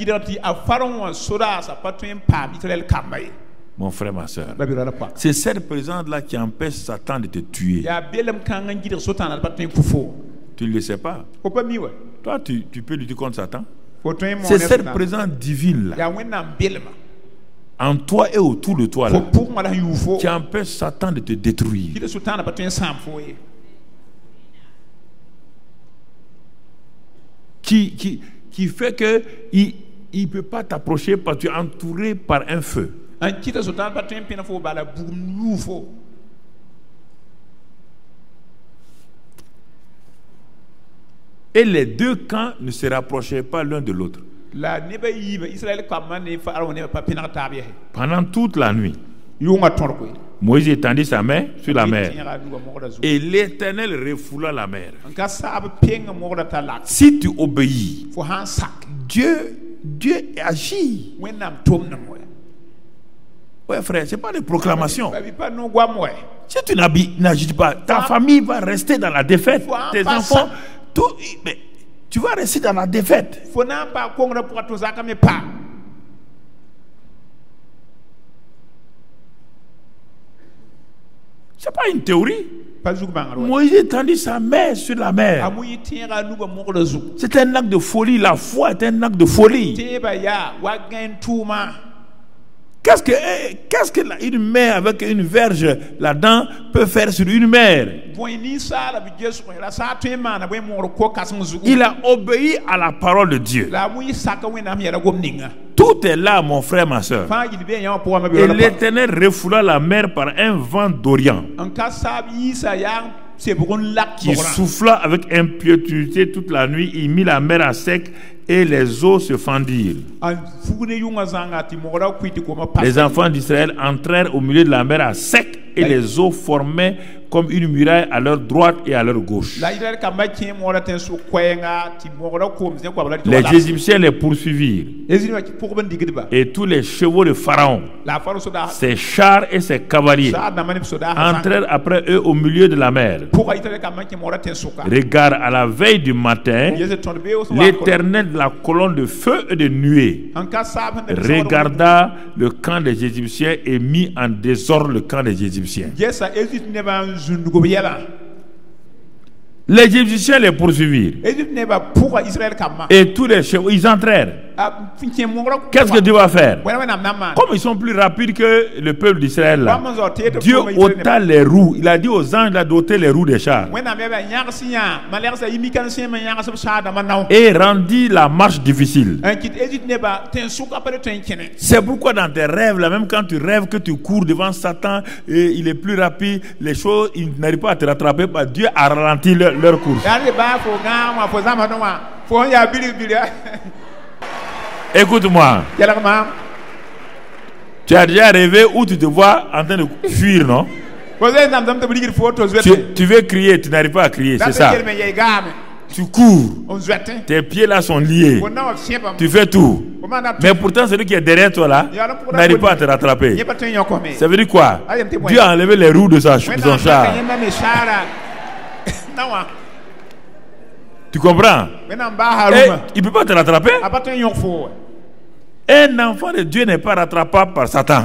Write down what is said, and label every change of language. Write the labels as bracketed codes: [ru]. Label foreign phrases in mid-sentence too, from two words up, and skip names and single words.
[fr] Mon frère, ma soeur, c'est cette présence là qui empêche Satan de te tuer. Tu ne le sais pas. Toi, tu peux lutter contre Satan. C'est cette présence divine là, en toi et autour de toi [mos] fo [fr] là, [mos] pʋgẽ la sẽn yʋʋ fo [fr] qui empêche Satan de te détruire. [mos] kɩ sʋltãana pa tõe n sãam fo ye [fr] Qui fait que il peut pas t'approcher parce que tu es entouré par un feu. [mos] n kɩta sʋltãan pa tõe n pẽna fo bala bugum yʋʋ fo [fr] Et les deux camps ne se rapprochaient pas l'un de l'autre. [mos] la nebã yiiba Israël kambã ne fa'ar wã nebã pa pẽneg taab yɛse [fr] Pendant toute la nuit, [mos] yʋngã tõr koe [fr] Moïse étendit sa main sur la mer [mos] tẽega nuga mogda zugu [fr] et l'Éternel refoula la mer. [mos] n ka saab pẽng mogda t'a lak [fr] Si tu obéis, [mos] fo sãn sak [fr] Dieu agit. [mos] wẽnnaam tʋmdem wɛ [fr] Ouais, frère, c'est pas des proclamations. [mos] pa bɩ pa no goam wɛ [fr] Si tu n'agis pas, ta famille va rester dans la défaite. Tes enfants, tout, mais tu vas rester dans la défaite. [mos] fo na n pa kongrã pʋga tɩ zakã me pa [fr] C'est pas une théorie. [mos] pa zug bãngr wɛ [fr] Moïse étendit sa main sur la a mer. [mos] mui tẽega a nuga mogda zug [fr] C'est un acte de folie. La foi est un acte de folie. [mos] tẽebã yaa wa gãen tʋʋma [fr] Qu'est-ce que une mer avec une verge là-dedans peut faire sur une mer? [mos] bõe ninsaala bɩ gesgẽ la sã tõe n maana bõe mogr ko-kãseng zugu [fr] Il a obéi à la parole de Dieu. [mos] la a mui saka wẽnnaam yɛla gom ninga [fr] Tout est là, mon frère, ma soeur. [mos] fãa yɩl bɩ yã wã pʋgã me [fr] Et [mos] bɩ [fr] l'Éternel refoula la mer par un vent d'Orient [mos] n ka saab yiisa yaa sebg n lak [fr] qui [mos] pʋgrã [fr] souffla avec impétuosité toute la nuit. Il mit la mer à sec et les eaux se fendirent. [mos] n fug ne yʋngã zãnga tɩ mogra kʋɩ tɩ koma pas [fr] Les enfants d'Israël entrèrent au milieu de la mer à sec et les eaux formaient comme une muraille à leur droite et à leur gauche. [mos] la Israël kambã kẽ mogra tɩ n sʋk koɛɛnga tɩ mogra koom zẽ koabla [fr] Les Égyptiens les poursuivirent [mos] ezĩnã pʋgb n digdba [fr] et tous les chevaux de Pharaon, [mos] la a far soda [fr] ses chars et ses cavaliers [mos] saad dãmbã neb soda [fr] entrèrent après eux au milieu de la mer. [mos] pʋga Israël kambã kẽ mogra tɩ n sʋka [fr] Regarde, à la veille du matin, [mos] yese tõnd beoos n wa [fr] l'Éternel de la colonne de feu et de nuée [mos] n ka saab sẽn da [fr] regarda le camp des Égyptiens et mit en désordre le camp des Égyptiens. [mos] gesa Égypte nebã n zũndgb yɛla [fr] Les Égyptiens les poursuivirent [mos] Égypte nebã pʋga Israël kambã [fr] et tous les chevaux, ils entrèrent. [mos] n kẽ mogra [fr] Qu'est-ce que Dieu va faire? [mos] wẽna wẽnnaam na n maan [fr] Comme ils sont plus rapides que le peuple d'Israël là, [mos] bãmb n zao tɩ [fr] Dieu ôta les roues. Il a dit aux anges d'ôter les roues des chars [mos] wẽnnaam yaa yãgs yã malɛgsa yɩ mikãn sẽn n yãgs b saadãmbã nao [fr] et rendit la marche difficile. [mos] n kɩt Égypte nebã tɩ n sʋka pa le tõe n kẽne [fr] C'est pourquoi dans tes rêves là, même quand tu rêves que tu cours devant Satan et il est plus rapide, les choses, il n'arrive pas à te rattraper. Bah, Dieu a ralenti leur course. [mos] yaa ne baa fo gãag wã fo zãmasdẽ wã fo sẽn yaa bilg-bilg [fr] Écoute-moi, [mos] yɛlg maam [fr] tu as déjà rêvé où tu te vois en train de fuir, non? [mos] fo zoe zãmsame tɩ b rigd fo to zoete [fr] Tu veux crier, tu n'arrives pas à crier, c'est ça. [mos] yelme yɛy gaame [fr] Tu cours, [mos] n zoɛtẽ [fr] tes pieds là sont liés, [mos] fo na wã sẽbame [fr] tu fais tout. [mos] fo maana [fr] Mais pourtant, celui qui est derrière toi là n'arrive pas à te rattraper. [mos] yẽ pa tõe n yõkme [fr] Ça veut dire quoi? Dieu a enlevé les roues de son char. [mos] yẽnda me saara na wã [fr] Tu comprends? [mos] wẽnnaam baasa [fr] Et [mos] rũmã [fr] il ne peut pas te rattraper. [mos] a pa tõe n yõk fo [fr] Un enfant de Dieu n'est pas rattrapable par Satan.